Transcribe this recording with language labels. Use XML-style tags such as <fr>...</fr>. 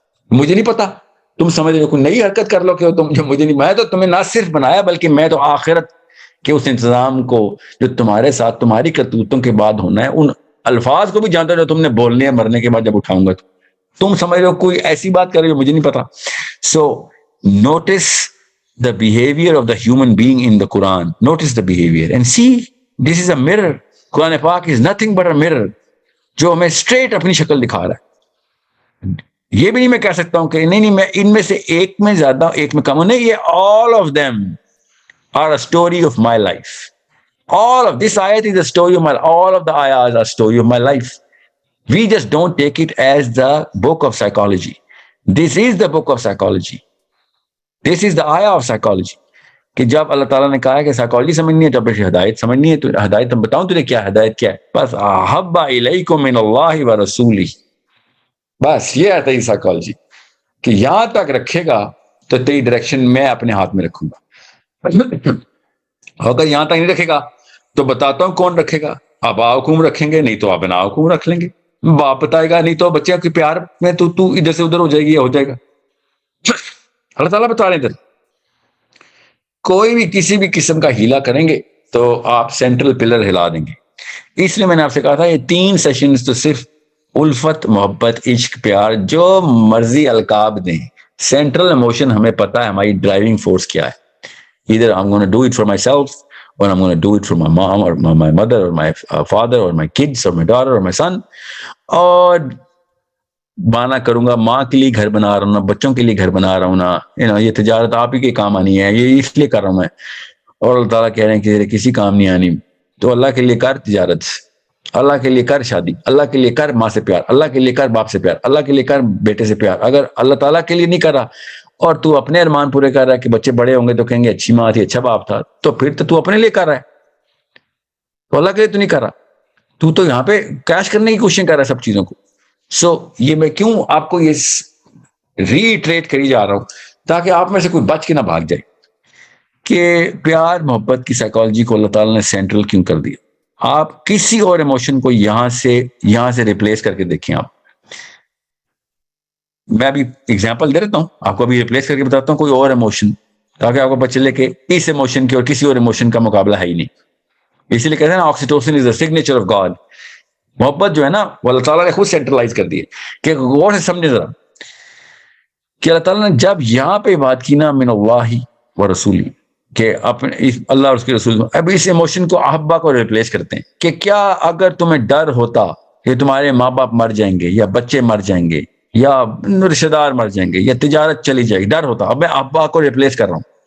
<ur>مجھے نہیں پتا، تم سمجھ رہے ہو کوئی نئی حرکت کر لو کہ تم مجھے نہیں، میں تو تمہیں نہ صرف بنایا بلکہ میں تو آخرت کے اس انتظام کو جو تمہارے ساتھ تمہاری کرتوتوں کے بعد ہونا ہے ان الفاظ کو بھی جانتا جو تم نے بولنے ہیں مرنے کے بعد جب اٹھاؤں گا. تم سمجھ رہے ہو کوئی ایسی بات کر رہے ہو مجھے نہیں پتا.</ur> <en>So notice the behavior of the human being in the Quran. Notice the behavior and see, this is a mirror. Quran Pak is nothing but a mirror</en> <ur>جو ہمیں</ur> <en>straight</en> <ur>اپنی شکل دکھا رہا ہے. یہ بھی نہیں میں کہہ سکتا ہوں کہ نہیں میں ان میں سے ایک میں زیادہ ایک میں کم ہوں، نہیں، یہ</ur> <en>all of them are a story of my life. All of this ayat is a story of my life. All of the ayahs are a story of my life. We just don't take it as the book of psychology. This is the book of psychology. This is the ayah of psychology.</en> <ur>کہ جب اللہ تعالیٰ نے کہا ہے کہ psychology سمجھنی ہے تو پھر ہدایت سمجھنی ہے، تو ہدایت ہم بتاؤں تجھے کیا ہدایت کیا ہے، بس</ur> <ar>احب الیکم من اللہ و رسولہ،</ar> <ur>بس یہ ہے تیری سائیکالوجی کہ یہاں تک رکھے گا تو تیری ڈائریکشن میں اپنے ہاتھ میں رکھوں گا، اگر یہاں تک نہیں رکھے گا تو بتاتا ہوں کون رکھے گا، آبا حکوم رکھیں گے، نہیں تو ابنا حکوم رکھ لیں گے، باپ بتائے گا، نہیں تو بچے کے پیار میں تو ادھر سے ادھر ہو جائے گی، ہو جائے گا. اللہ تعالیٰ بتا رہے ہیں ادھر کوئی بھی کسی بھی قسم کا ہیلا کریں گے تو آپ سینٹرل پلر ہلا دیں گے. اس لیے میں نے آپ سے کہا تھا یہ 3 سیشنز تو صرف الفت، محبت، عشق، پیار، جو مرضی القاب دیں، سینٹرل ایموشن ہمیں پتا ہے ہماری ڈرائیونگ فورس کیا ہے.</ur> <en>either I'm going to do it for myself or I'm going to do it for my mom or my mother or my father or my kids or my daughter or my son.</en> <ur>اور بانا کروں گا ماں کے لیے گھر بنا رہا ہوں نا، بچوں کے لیے گھر بنا رہا ہوں نا، یہ تجارت آپ ہی کے کام آنی ہے، یہ اس لیے کر رہا ہوں میں. اور اللہ تعالیٰ کہہ رہے ہیں کہ کسی کام نہیں آنی، تو اللہ کے لیے کر تجارت، اللہ کے لیے کر شادی، اللہ کے لیے کر ماں سے پیار، اللہ کے لیے کر باپ سے پیار، اللہ کے لیے کر بیٹے سے پیار. اگر اللہ تعالیٰ کے لیے نہیں کر رہا اور تو اپنے ارمان پورے کر رہا ہے کہ بچے بڑے ہوں گے تو کہیں گے اچھی ماں تھی، اچھا باپ تھا، تو پھر تو اپنے لیے کر رہا ہے، تو اللہ کے لیے تو نہیں کر رہا، تو یہاں پہ کیش کرنے کی کوشش کر رہا ہے سب چیزوں کو. سو یہ میں کیوں آپ کو یہ ریٹریٹ کری جا رہا ہوں تاکہ آپ میں سے کوئی بچ کے نہ بھاگ جائے کہ پیار محبت کی سائیکالوجی کو اللہ تعالیٰ نے سینٹرل کیوں کر دیا. آپ کسی اور ایموشن کو یہاں سے ریپلیس کر کے دیکھیں. آپ میں ابھی ایگزامپل دے دیتا ہوں آپ کو، ابھی ریپلیس کر کے بتاتا ہوں کوئی اور ایموشن تاکہ آپ کو پتہ چلے کہ اس ایموشن کے اور کسی اور ایموشن کا مقابلہ ہے ہی نہیں.</ur> <en>اسی لیے کہتے ہیں نا oxytocin is the signature of God.</en> <ur>محبت جو ہے نا وہ اللہ تعالیٰ نے خود سینٹرلائز کر دی ہے. کہ غور سے سمجھے ذرا کہ اللہ تعالیٰ نے جب یہاں پہ بات کی نا من اللہ و رسولی، کہ اپنے اللہ اور اس کے رسول، اب اس ایموشن کو احبا کو ریپلیس کرتے ہیں کہ کیا اگر تمہیں ڈر ہوتا کہ تمہارے ماں باپ مر جائیں گے یا بچے مر جائیں گے یا رشتہ دار مر جائیں گے یا تجارت چلی جائے گی، ڈر ہوتا، اب میں احبا کو ریپلیس کر رہا ہوں.</ur>